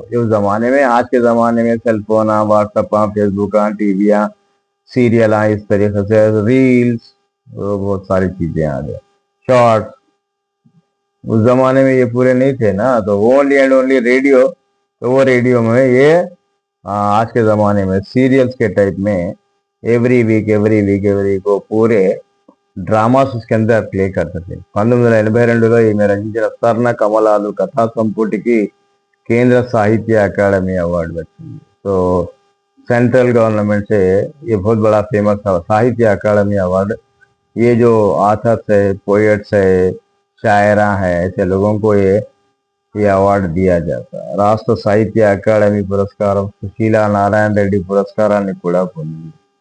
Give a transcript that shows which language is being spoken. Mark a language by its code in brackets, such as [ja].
[hi] इस जमाने में, आज के जमाने में cellphone, WhatsApp, Facebook, TV, serial, इस तरीके से रील्स, बहुत सारी चीजें आ गई, शॉर्ट्स। उस जमाने में ये पूरे नहीं थे ना, तो ओनली एंड ओनली रेडियो। तो वो रेडियो में ये आज के ज़माने में सीरियल्स के टाइप में एवरी वीक को पूरे డ్రామాస్ उसके अंदर ప్లే करते थे। [te] 1982లో ఈమె రచించిన స్వర్ణ కమలాలు కథా సంపుటికి [hi] केंद्र साहित्य अकादमी अवार्ड [te] వచ్చింది। [hi] तो सेंट्रल गवर्नमेंट से ये बहुत बड़ा फेमस साहित्य अकादमी अवार्ड। ये जो आथर्स है, पोएट्स है, शायरा है, ऐसे लोगों को ये अवार्ड दिया जाता है। [te] राष्ट्र साहित्य अकादमी पुरस्कार, सुशीला नारायण रेड्डी पुरस्काराన్ని కూడా పొందింది।